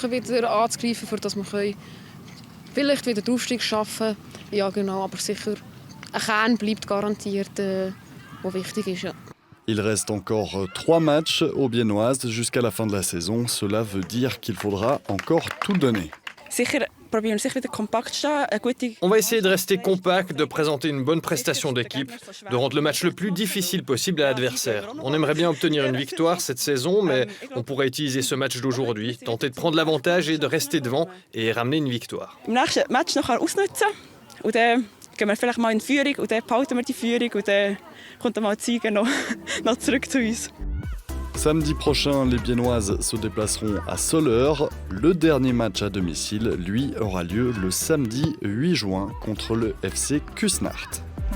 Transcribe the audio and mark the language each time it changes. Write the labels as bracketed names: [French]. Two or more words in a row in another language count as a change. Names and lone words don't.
[French] Il reste encore 3 matchs aux Biennoises jusqu'à la fin de la saison. Cela veut dire qu'il faudra encore tout donner. [German] probieren wir sicher wieder kompakt zu stehen, eine gute... [French] On va essayer de rester compact, de présenter une bonne prestation d'équipe, de rendre le match le plus difficile possible à l'adversaire. On aimerait bien obtenir une victoire cette saison, mais on pourrait utiliser ce match d'aujourd'hui, tenter de prendre l'avantage et de rester devant et ramener une victoire. [German] Im nächsten Match noch ausnutzen und dann gehen wir vielleicht mal in Führung und dann behalten wir die Führung und dann kommt dann mal die Sieger noch zurück zu uns. [French] Samedi prochain, les Biennoises se déplaceront à Soleure. Le dernier match à domicile, lui, aura lieu le samedi 8 juin contre le FC Küsnacht.